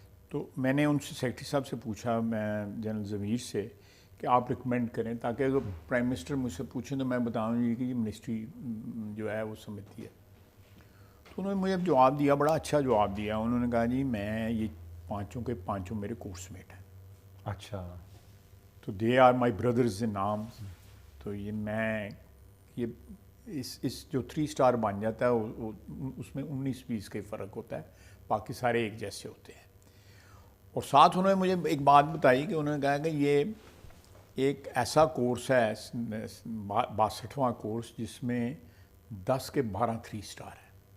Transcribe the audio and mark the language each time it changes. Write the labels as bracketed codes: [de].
[ur] تو میں نے ان سے سیکرٹری صاحب سے پوچھا، میں جنرل ضمیر سے، کہ آپ ریکمینڈ کریں تاکہ اگر پرائم منسٹر مجھ سے پوچھیں تو میں بتاؤں گی کہ یہ منسٹری جو ہے وہ سمجھتی ہے. تو انہوں نے مجھے جواب دیا، بڑا اچھا جواب دیا. انہوں نے کہا جی میں یہ پانچوں کے پانچوں میرے کورس میٹ ہیں. اچھا، [en] تو they are my brothers in arms. [ur] تو یہ میں یہ اس جو 3 اسٹار بن جاتا ہے اس میں 19-20 کا فرق ہوتا ہے، باقی سارے ایک جیسے ہوتے ہیں. اور ساتھ انہوں نے مجھے ایک بات بتائی کہ انہوں نے کہا کہ یہ ایک ایسا کورس ہے 62واں کورس جس میں 10 کے 12 3 اسٹار ہیں.